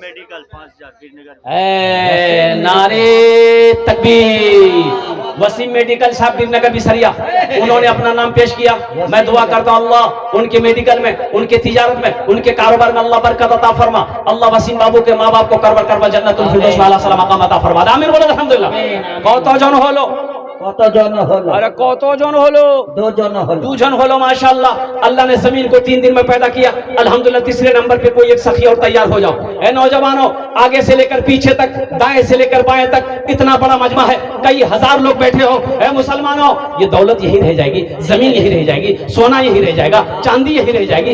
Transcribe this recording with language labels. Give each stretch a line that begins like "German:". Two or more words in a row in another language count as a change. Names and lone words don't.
Urdu: اے نعرے تکبیر. وسیم میڈیکل صاحب گری نگر بسریا, انہوں نے اپنا نام پیش کیا. میں دعا کرتا ہوں اللہ ان کے میڈیکل میں, ان کے تجارت میں, ان کے کاروبار میں اللہ برکت عطا فرما. اللہ وسیم بابو کے ماں باپ کو کربر کربا جنت الفردوس میں اعلیٰ سلام مقام عطا فرما. آمین بولے الحمدللہ.
Bangla: کت জন হলো? ارے কত জন হলো? 2 জন হলো. 2 জন হলো ماشاءاللہ.
Urdu: اللہ نے زمین کو 3 دن میں پیدا کیا الحمدللہ. تیسرے نمبر پہ کوئی ایک سخی اور تیار ہو جاؤ. اے نوجوانوں, آگے سے لے کر پیچھے تک, دائیں سے لے کر بائیں تک, اتنا بڑا مجمع ہے, کئی ہزار لوگ بیٹھے ہو. اے مسلمانوں, یہ دولت یہی رہ جائے گی, زمین یہی رہ جائے گی, سونا یہی رہ جائے گا, چاندی یہی رہ جائے گی.